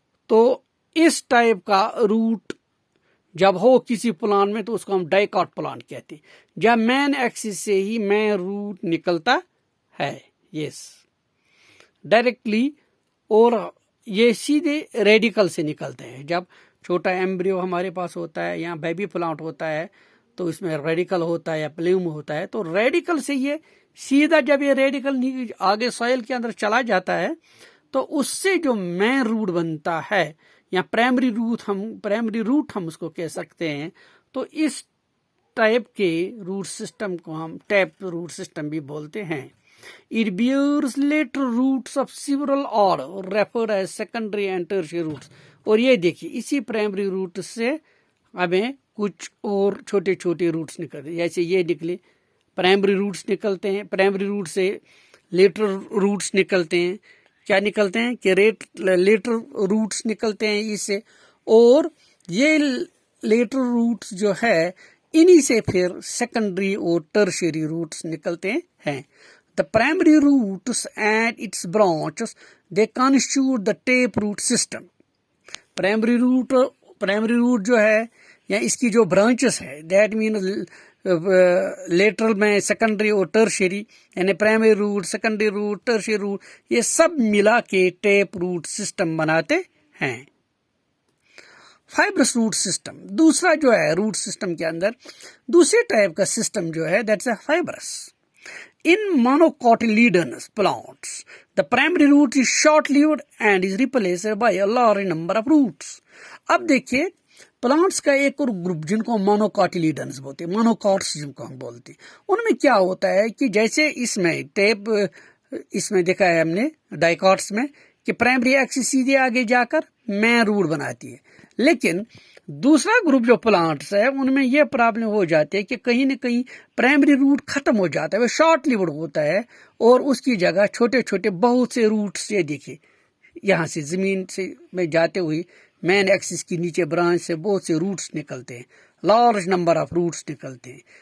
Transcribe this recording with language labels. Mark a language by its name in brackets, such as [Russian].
[Urdu] تو اس ٹائپ کا روٹ جب ہو کسی پلانٹ میں تو اس کو ہم ڈائیکوٹ پلانٹ کہتے ہیں، جب مین ایکسس سے ہی مین روٹ نکلتا ہے، یس ڈائریکٹلی، اور یہ سیدھے ریڈیکل سے نکلتے ہیں۔ جب چھوٹا ایمبریو ہمارے پاس ہوتا ہے یا بیبی پلانٹ ہوتا ہے تو اس میں ریڈیکل ہوتا ہے یا پلیوم ہوتا ہے، تو ریڈیکل سے یہ سیدھا جب یہ ریڈیکل آگے سوئل کے اندر چلا جاتا ہے تو اس سے جو مین روٹ بنتا ہے یا پرائمری روٹ ہم اس کو کہہ سکتے ہیں. تو اس ٹائپ کے روٹ سسٹم کو ہم ٹیپ روٹ سسٹم بھی بولتے ہیں. [English] It bears lateral roots of several order referred as secondary and tertiary roots. [Urdu] اور یہ دیکھیے اسی پرائمری روٹ سے ہمیں کچھ اور چھوٹے چھوٹے روٹس نکلتے، جیسے یہ نکلے پرائمری روٹس نکلتے ہیں. پرائمری روٹ سے لیٹرل روٹس نکلتے ہیں. کیا نکلتے ہیں کہ لیٹرل روٹس نکلتے ہیں اس سے، اور یہ لیٹرل روٹس جو ہے انہی سے پھر سیکنڈری اور ٹرشری روٹس نکلتے ہیں. [English] The primary roots and its branches, they constitute the tape root system. [Urdu] Primary root جو ہے یا اس کی جو برانچز ہے [English] that means [Urdu] لیٹرل میں سیکنڈری اور ٹرشری، یعنی primary route, secondary route, tertiary route, یہ سب ملا کے ٹیپ روٹ سسٹم بناتے ہیں. فائبرس روٹ سسٹم دوسرا جو ہے روٹ سسٹم کے اندر دوسرے ٹائپ کا سسٹم جو ہے [English] That's a fibres. In monocotyledonous plants, the primary root is short-lived and is replaced by a large number of roots. [Urdu] اب دیکھیے پلانٹس کا ایک اور گروپ جن کو مونوکاٹیلیڈنس بولتے ہیں، مونوکاٹس جن کو ہم بولتے ہیں، ان میں کیا ہوتا ہے کہ جیسے اس میں ٹیپ اس میں دیکھا ہے ہم نے ڈائیکاٹس میں کہ پرائمری ایکسس سیدھے آگے جا کر مین روٹ بناتی ہے، لیکن دوسرا گروپ جو پلانٹس ہے ان میں یہ پرابلم ہو جاتی ہے کہ کہیں نہ کہیں پرائمری روٹ ختم ہو جاتا ہے، وہ شارٹ لیوڈ ہوتا ہے، اور اس کی جگہ چھوٹے چھوٹے بہت سے روٹس، یہ دیکھیں یہاں سے زمین سے میں جاتے ہوئے مین ایکسس کی نیچے برانچ سے بہت سے روٹس نکلتے ہیں، لارج نمبر آف روٹس نکلتے ہیں.